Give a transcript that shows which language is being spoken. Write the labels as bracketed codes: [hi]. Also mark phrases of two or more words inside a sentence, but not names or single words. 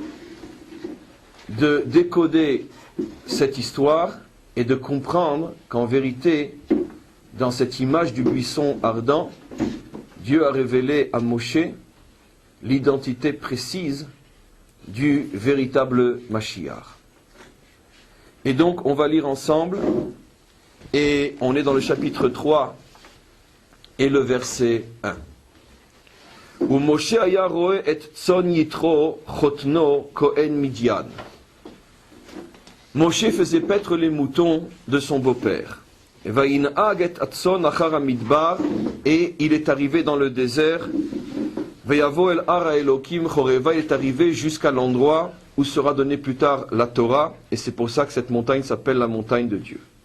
[fr] de décoder cette histoire et de comprendre qu'en vérité, dans cette image du buisson ardent, Dieu a révélé à Moshe l'identité précise du véritable Mashiach. Et donc, on va lire ensemble, et on est dans le chapitre 3 et le verset 1. [he] Où משה היה רועה את צאן יתרו חותנו כהן מדין. [fr] Moshe faisait paître les moutons de son beau-père. Et il est arrivé dans le désert. Il est arrivé jusqu'à l'endroit où sera donnée plus tard la Torah, et c'est pour ça que cette montagne s'appelle la montagne de Dieu.